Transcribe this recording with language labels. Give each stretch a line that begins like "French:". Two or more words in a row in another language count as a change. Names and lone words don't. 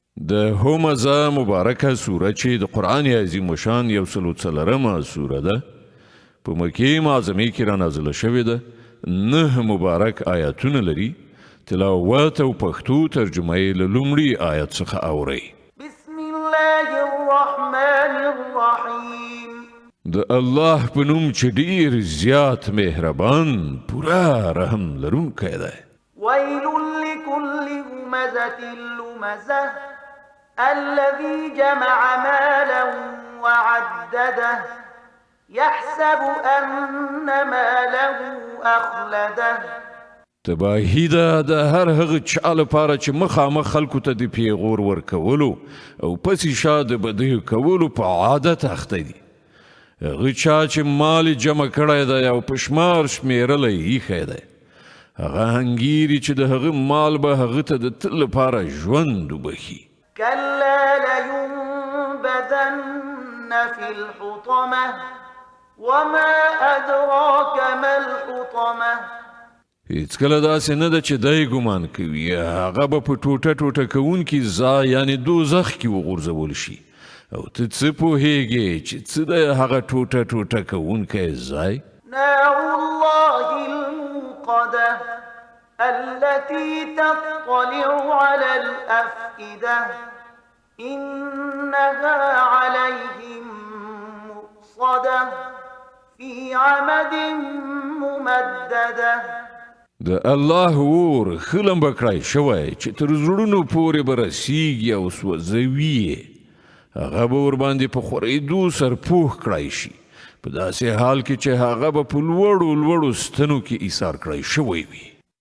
Pashto: د همزه مبارکه سوره چې د قرآن عظیم شان 140 سوره ده په مکې معظمې کې را نازله شوې ده 9 مبارک آیاتونه لري تلاوت او پښتو ترجمه یې له لومړي آیت څخه اورئ
Arabic: بسم الله الرحمن الرحیم
Pashto: د الله په نوم چې ډیر زیات مهربان پورا رحم لرونکی دی
Arabic: ویل لكل همزة لمزة الذي جمع مالا وعدده يحسب أن ماله أخلده
Pashto: تباهی ده د هر هغه چا لپاره چې مخامخ خلکو ته د پیغور ورکولو او پسې شا د بدیو کولو په عادت اخته دي هغه چا چې مال جمع کړی دی او په شمار شمیرلی ایښی دی هغه هنګیري چې د هغه مال به هغه ته د تل لپاره ژوند وبخي
Arabic: كلا لينبذن في الحطمة وما أدراك ما الحطمة
Pashto: هیڅکله داسې نه ده چې دی ګمان کوي هغه به په ټوټه ټوټه کوونکي ځای یعنې دوزخ کې وغورځول شي او ته څه پوهیږې چې څه دی هغه ټوټه ټوټه کوونکی ځای
Arabic: نار الله الموقدة التي تطلع على الأفئدة إنها عليهم مؤصدة في عمد ممددة
Pashto: د الله اور خلم بکړای شوی چې تر زړونو پورې به رسیږي او سوځوي یې هغه به ورباندې په خورېدو سرپوښ کړای شي په داسې حال کې چې هغه به په لوړو لوړو ستنو کې ایثار کړی شوی وي